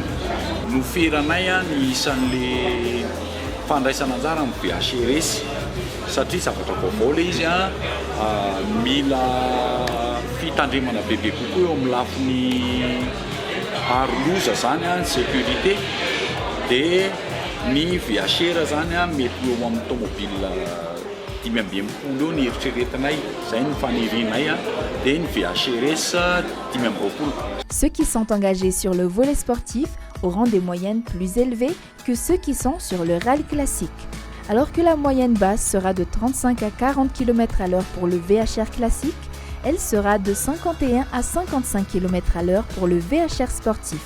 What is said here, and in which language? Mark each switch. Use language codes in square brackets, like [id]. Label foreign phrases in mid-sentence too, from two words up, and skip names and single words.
[mg] No feranay ny isan'le fandraisana anjara amin'ny VHRS satria zavatra vaovao ilay izy mila fitandremana bebe kokoa eo amin'ny lafiny aroloza zany sécurité dia ny VHR zany mety eo amin'ny tomobile 5 amby 10 eo ny eritreretinay zay ny fanirianay dia ny VHRS 10 amby 20. [fr] Ceux qui sont engagés sur le volet sportif auront des moyennes plus élevées que ceux qui sont sur le rallye classique. Alors que la moyenne basse sera de 35 à 40 km/h pour le VHR classique, elle sera de 51 à 55 km/h pour le VHR sportif.